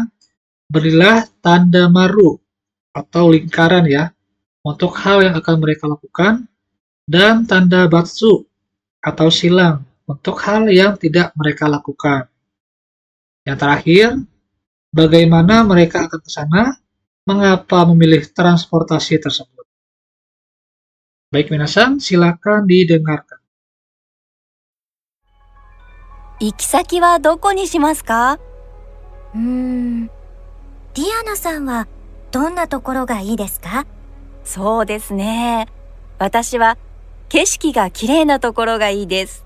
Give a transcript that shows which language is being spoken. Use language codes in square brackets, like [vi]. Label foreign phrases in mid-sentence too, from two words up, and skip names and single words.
[id] Berilah tanda maru atau lingkaran ya untuk hal yang akan mereka lakukan, dan tanda batsu atau silang untuk hal yang tidak mereka lakukan. Yang terakhir, bagaimana mereka akan ke sana? Mengapa memilih transportasi tersebut? Baik, minasan, silakan didengarkan. [ja] 行き先はどこにしますか？ディアナさんはどんなところがいいですか？そうですね。私は景色が綺麗なところがいいです。